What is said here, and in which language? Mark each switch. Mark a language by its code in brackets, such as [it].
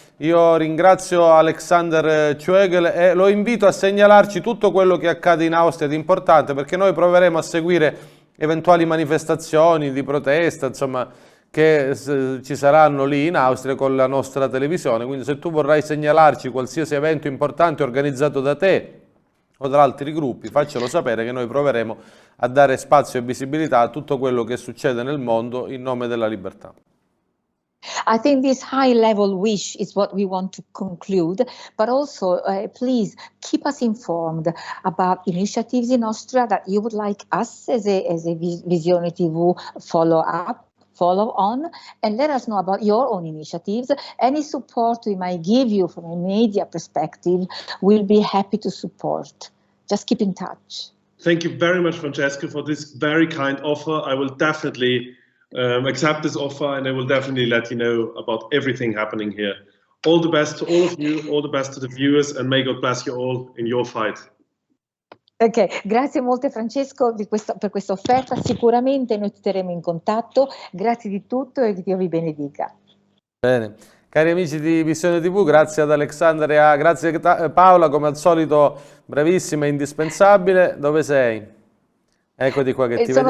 [it] Io ringrazio Alexander Tschugguel e lo invito a segnalarci tutto quello che accade in Austria di importante, perché noi proveremo a seguire eventuali manifestazioni di protesta, insomma, che ci saranno lì in Austria con la nostra televisione. Quindi se tu vorrai segnalarci qualsiasi evento importante organizzato da te o da altri gruppi, faccelo sapere, che noi proveremo a dare spazio e visibilità a tutto quello che succede nel mondo in nome della libertà. [en] I think this high level wish is what we want to conclude, but also please keep us informed about initiatives in Austria that you would like us as a Visione TV follow on, and let us know about your own initiatives. Any support we might give you from a media perspective, we'll be happy to support. Just keep in touch. Thank you very much, Francesca, for this very kind offer. I will definitely accept this offer, and I will definitely let you know about everything happening here. All the best to all of you, all the best to the viewers, and may God bless you all in your fight. [it] Ok, grazie molte Francesco per questa offerta, sicuramente noi ti terremo in contatto, grazie di tutto e che Dio vi benedica. Bene, cari amici di Visione TV, grazie ad Alexander e grazie Paola, come al solito bravissima e indispensabile. Dove sei? Eccoti qua che ti vediamo.